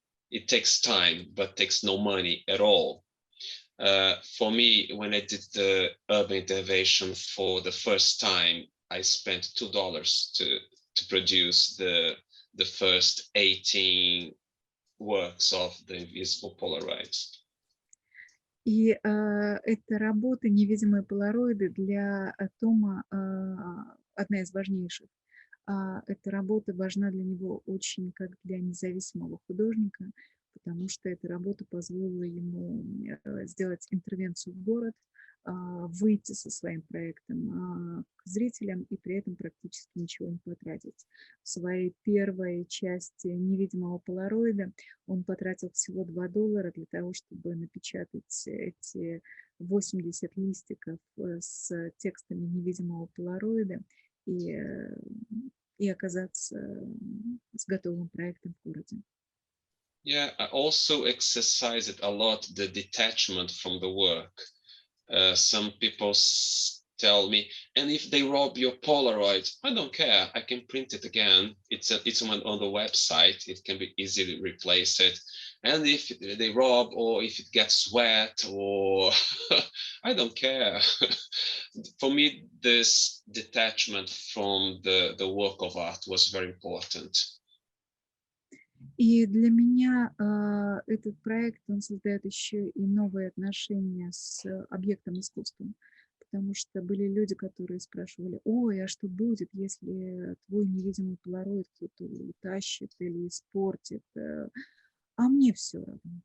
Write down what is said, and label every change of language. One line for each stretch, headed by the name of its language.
English: It takes time, but takes no money at all. For me, when I did the urban intervention for the first time, I spent $2 to produce the first 18 works of the invisible Polaroids.
Russian: И эта работа «Невидимые полароиды» для Тома одна из важнейших. Эта работа важна для него очень как для независимого художника, потому что эта работа позволила ему сделать интервенцию в город, выйти со своим проектом к зрителям и при этом практически ничего не потратить. В своей первой части «Невидимого полароида» он потратил всего $2 для того, чтобы напечатать эти 80 листиков с текстами «Невидимого полароида» и оказаться с готовым проектом в городе.
English: Yeah, I also exercised a lot the detachment from the work. Some people tell me, and if they rob your Polaroid, I don't care. I can print it again. It's on the website. It can be easily replaced. And if they rob or if it gets wet or I don't care. For me, this detachment from the work of art was very important.
Russian: И для меня этот проект, он создает еще и новые отношения с объектом искусства, потому что были люди, которые спрашивали: ой, а что будет, если твой невидимый полароид кто-то утащит или испортит? А мне все равно.